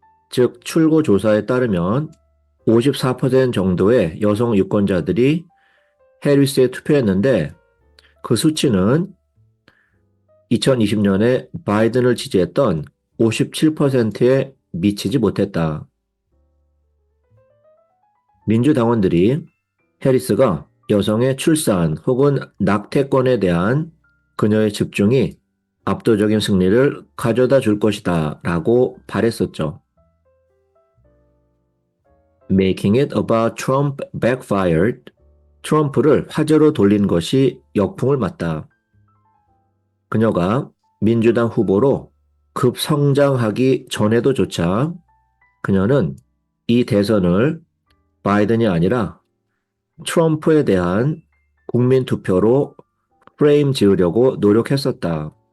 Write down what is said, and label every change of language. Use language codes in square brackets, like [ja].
[ko] 즉 출구 조사에 따르면 54% 정도의 여성 유권자들이 해리스에 투표했는데 그 수치는 2020년에 바이든을 지지했던 57%에 미치지 못했다. 민주당원들이 해리스가 여성의 출산 혹은 낙태권에 대한 그녀의 집중이 압도적인 승리를 가져다 줄 것이다 라고 바랬었죠. [en] Making it about Trump backfired. [ko] 트럼프를 화제로 돌린 것이 역풍을 맞다. 그녀가 민주당 후보로 급성장하기 전에도조차 그녀는 이 대선을 바이든이 아니라 트럼프에 대한 국민 투표로 프레임 지으려고 노력했었다.